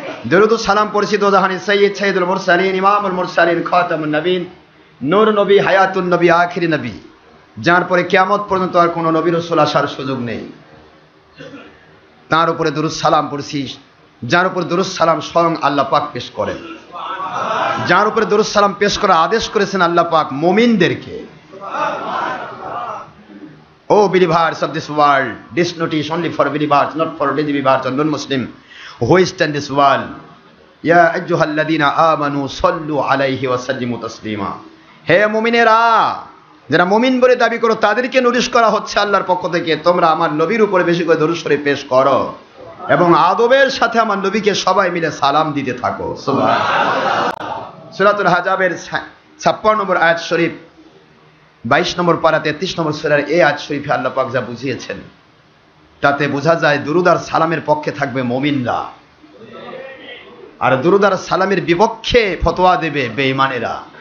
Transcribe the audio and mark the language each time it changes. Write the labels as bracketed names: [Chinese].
[Bangla] দরুদ ও সালাম পড়ছি দোজাহানি সৈয়দ সাইয়্যিদুল মুরসালিন, ইমামুল মুরসালিন, খাতামুন নবীন, নূর নবী, হায়াতুন নবী, আখিরি নবী, যার পরে কিয়ামত পর্যন্ত আর কোনো নবী রাসূল আসার সুযোগ নেই, তার উপরে দরুদ সালাম পড়ছি, যার উপর দরুদ সালাম স্বয়ং আল্লাহ পাক পেশ করেন, যার উপরে দরুদ সালাম পেশ করার আদেশ করেছেন আল্লাহ পাক মুমিনদেরকে। ও [English] believers of this world, this notice only for believers, not for unbelievers or non-Muslim who is in this world. [Arabic] Ya ayyuhalladhina amanu sallu alayhi wa sallimu taslima. [Bangla] হে মুমিনেরা, যারা মুমিন বলে দাবি করো তাদেরকে নোটিশ করা হচ্ছে আল্লাহর পক্ষ থেকে, তোমরা আমার নবীর উপরে বেশি করে দরুদ শরীফ পেশ করো এবং আদবের সাথে আমার নবীকে সবাই মিলে সালাম দিতে থাকো। সুবহানাল্লাহ। সূরাতুল হাজাবের 56 নম্বর আয়াত শরীফ, 22 নম্বর পারা 33 নম্বর সূরার এই আয়াত শরীফে আল্লাহ পাক যা বুঝিয়েছেন, তাতে বোঝা যায় দুরুদ আর সালামের পক্ষে থাকবে মুমিনরা, আর দুরুদ আর সালামের বিপক্ষে ফতোয়া দেবে বেঈমানেরা।